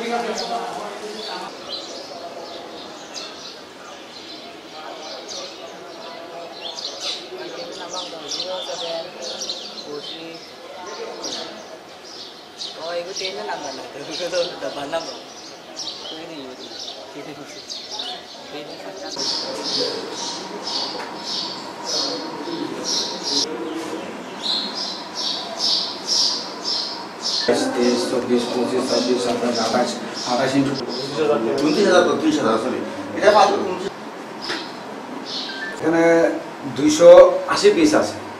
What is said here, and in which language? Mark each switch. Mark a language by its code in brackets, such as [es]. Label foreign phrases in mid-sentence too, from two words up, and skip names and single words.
[tl] Oh, ikutin na naman natin. Ito, dapat na ba? Pwede yun. Pwede sa [bn] তেইশ চব্বিশ পঁচিশ ছাব্বিশ সাতাশ আঠাশ আঠাশ ইন্টু 29,000 তো 30,000 সরি এটা মাত্র এখানে 280 পিস আছে।